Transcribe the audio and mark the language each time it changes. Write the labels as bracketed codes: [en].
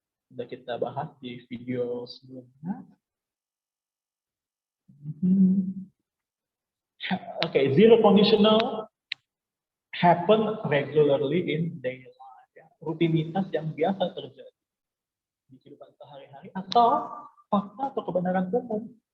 [id] Sudah kita bahas di video sebelumnya. [en] Okay, zero conditional happen regularly in daily life. [id] Ya. Rutinitas yang biasa terjadi di kehidupan sehari-hari atau fakta atau kebenaran umum.